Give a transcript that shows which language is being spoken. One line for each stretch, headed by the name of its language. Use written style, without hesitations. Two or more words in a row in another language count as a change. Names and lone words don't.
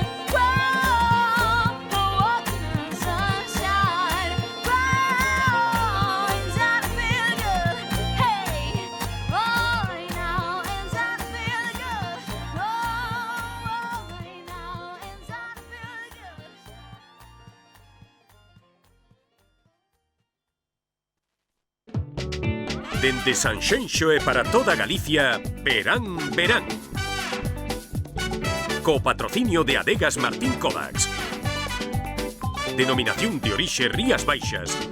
English: Whoa, I'm walking on sunshine. Whoa, and I feel good. Hey, oh, right now, and I feel good. Oh, right now, and I feel good.
Galician: Dende Sanxenxo e para toda Galicia, Verán, Verán. Co patrocinio de Adegas Martín Kovacs. Denominación de orixe Rías Baixas.